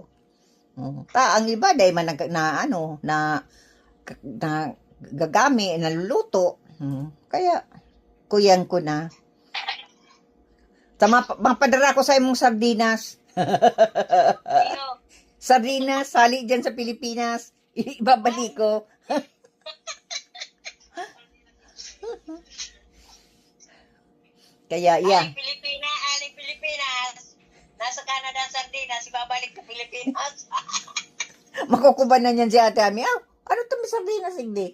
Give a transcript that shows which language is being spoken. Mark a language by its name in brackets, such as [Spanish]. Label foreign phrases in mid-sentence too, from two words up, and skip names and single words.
[Bikol] Ang iba dahil na gagami, naluluto. Kaya, kuyan ko na. Mapadara ko sa imong sardinas. Iyo. Sardinas, sali dyan sa Pilipinas. Ibabalik ko. Kaya, yan. Aling Pilipinas. Nasa Canada ang sardinas, ibabalik sa Pilipinas. Makukubanan yan si Ate Ami. Ano ito may sardinas, hindi?